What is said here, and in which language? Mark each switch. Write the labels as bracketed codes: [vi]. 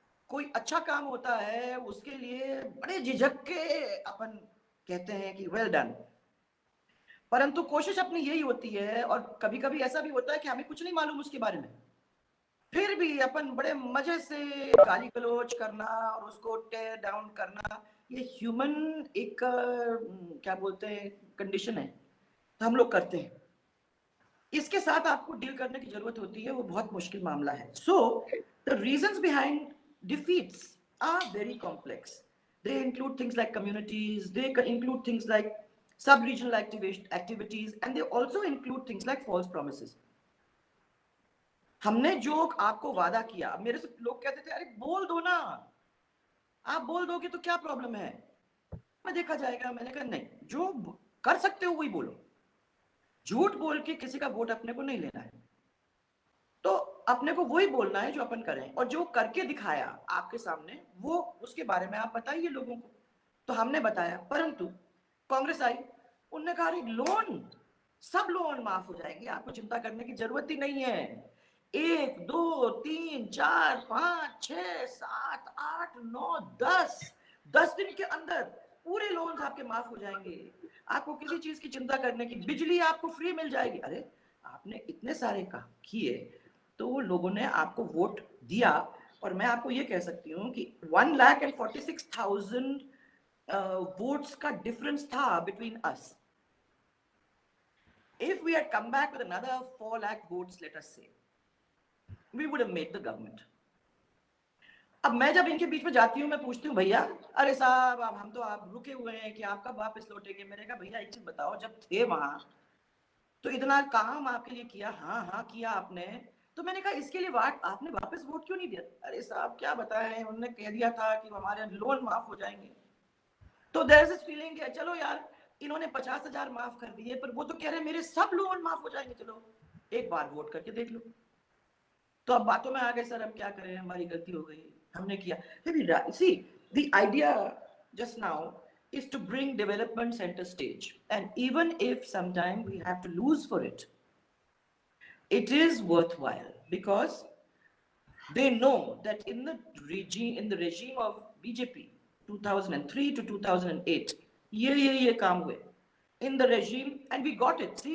[hi] कोई अच्छा काम होता है उसके लिए बड़े झिझक के अपन कहते हैं कि [en] well done, [hi] परंतु कोशिश अपनी यही होती है, और कभी कभी ऐसा भी होता है कि हमें कुछ नहीं मालूम उसके बारे में, फिर भी अपन बड़े मजे से गाली गलौज करना और उसको [en] tear down [hi] करना, ये ह्यूमन एक क्या बोलते हैं कंडीशन है, तो हम लोग करते हैं। इसके साथ आपको डील करने की जरूरत होती है, वो बहुत मुश्किल मामला है। [en] So the reasons behind defeats are very complex. They include things like communities, they include things like sub-regional activities, and they also include things like false promises. [hi] हमने जो आपको वादा किया, मेरे से लोग कहते थे अरे बोल दो ना, आप बोल दोगे तो क्या प्रॉब्लम है, मैं देखा जाएगा। मैंने कहा नहीं, जो कर सकते हो वही बोलो, झूठ बोल के किसी का वोट अपने को नहीं लेना है, तो अपने को वही बोलना है जो अपन करें, और जो करके दिखाया आपके सामने वो उसके बारे में आप बताइए लोगों को। तो हमने बताया, परंतु कांग्रेस आई, उनने कहा लोन, सब लोन माफ हो जाएंगे, आपको चिंता करने की जरूरत ही नहीं है, 1 2 3 4 5 6 7 8 9 10 दिन के अंदर पूरे लोन्स आपके माफ हो जाएंगे, आपको किसी चीज की चिंता करने की, बिजली आपको फ्री मिल जाएगी। अरे आपने इतने सारे काम किए, तो लोगों ने आपको वोट दिया, और मैं आपको ये कह सकती हूँ कि 1,46,000 वोट्स का डिफरेंस था [en] Between us. If we had come back with another 4 lakh votes, let us say, we would have made the government. [hi] अब मैं जब इनके बीच में जाती हूँ, मैं पूछती हूँ भैया, अरे साहब अब हम तो आप रुके हुए हैं कि आप कब वापस लौटेंगे। मैंने कहा भैया एक चीज बताओ, जब थे वहां तो इतना काम आपके लिए किया, हाँ हाँ किया आपने, तो मैंने कहा इसके लिए आपने वापस वोट क्यों नहीं दिया। अरे साहब क्या बताएं, उन्होंने कह दिया था कि हमारे लोन माफ हो जाएंगे। तो [en] there is this feeling [hi] कि चलो यार इन्होंने 50,000 माफ कर दिए, पर वो तो कह रहे हैं मेरे सब लोन माफ हो जाएंगे, चलो एक बार वोट करके देख लो। तो अब बातों में आ गए, सर हम क्या करें, हमारी गलती हो गई, हमने किया। [en] see the idea just now is to bring development center stage, and even if sometime we have to lose for it, it is worthwhile, because they know that in the regime of BJP 2003 to 2008 [hi] ye kaam hue [en] in the regime, and we got it.